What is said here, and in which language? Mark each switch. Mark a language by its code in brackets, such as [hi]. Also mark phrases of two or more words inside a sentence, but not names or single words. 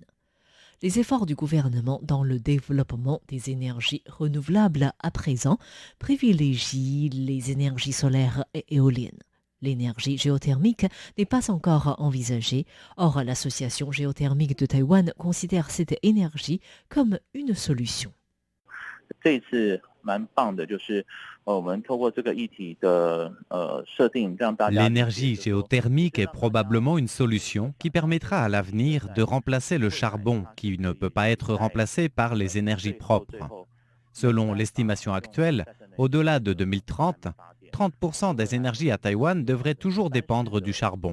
[fr] Les efforts du gouvernement dans le développement des énergies renouvelables à présent privilégient les énergies solaires et éoliennes. L'énergie géothermique n'est pas encore envisagée. Or, l'Association géothermique de Taïwan considère cette énergie comme une solution. [zh] 这一次蛮棒的，就是我们透过这个议题的设定，让大家 [fr] L'énergie géothermique est probablement une solution qui permettra à l'avenir de remplacer le charbon qui ne peut pas être remplacé par les énergies propres. Selon l'estimation actuelle, au-delà de 2030, 30% des énergies à Taïwan devraient toujours dépendre du charbon.